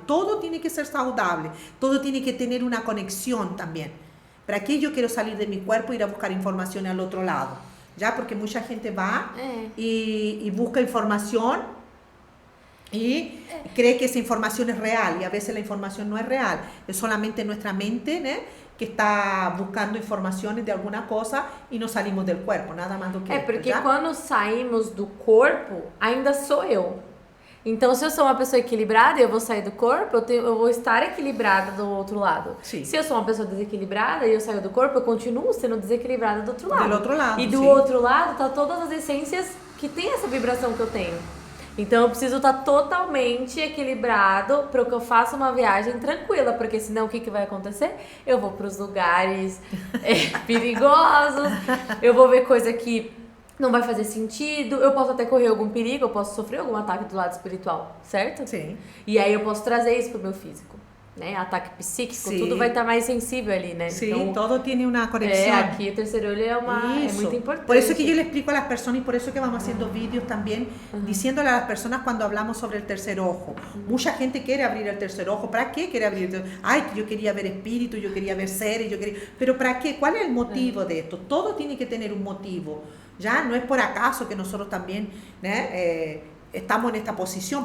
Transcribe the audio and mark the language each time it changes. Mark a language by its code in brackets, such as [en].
[es] Todo tiene que ser saludable. Todo tiene que tener una conexión también. ¿Para qué yo quiero salir de mi cuerpo e ir a buscar información al otro lado? ¿Ya? Porque mucha gente va y busca información y cree que esa información es real y a veces la información no es real. Es solamente nuestra mente, ¿no? [pt] Que está buscando informações de alguma coisa e não saímos do corpo, nada mais do que porque quando saímos do corpo, ainda sou eu. Então, se eu sou uma pessoa equilibrada e eu vou sair do corpo, eu vou estar equilibrada do outro lado. Sim. Se eu sou uma pessoa desequilibrada e eu saio do corpo, eu continuo sendo desequilibrada do outro lado. Do outro lado, e do sim. outro lado tá todas as essências que tem essa vibração que eu tenho. Então, eu preciso estar totalmente equilibrado para que eu faça uma viagem tranquila, porque senão o que vai acontecer? Eu vou para os lugares perigosos, eu vou ver coisa que não vai fazer sentido, eu posso até correr algum perigo, eu posso sofrer algum ataque do lado espiritual, certo? Sim. E aí eu posso trazer isso pro meu físico, né? Ataque psíquico, Sim. tudo vai estar mais sensível ali, né? [es] Sí, [pt] então, [es] todo tiene una conexión. [pt] Aqui o terceiro olho é muito importante. [es] Por eso que yo le explico a las personas y por eso que vamos haciendo vídeos también, diciéndole a las personas cuando hablamos sobre el tercer ojo. Mucha gente quiere abrir el tercer ojo. ¿Para qué quiere abrir el tercer ojo? Ay, yo quería ver espíritus, yo quería ver seres, yo quería... Pero ¿para qué? ¿Cuál es el motivo de esto? Todo tiene que tener un motivo. Ya no es por acaso que nosotros también estamos en esta posición.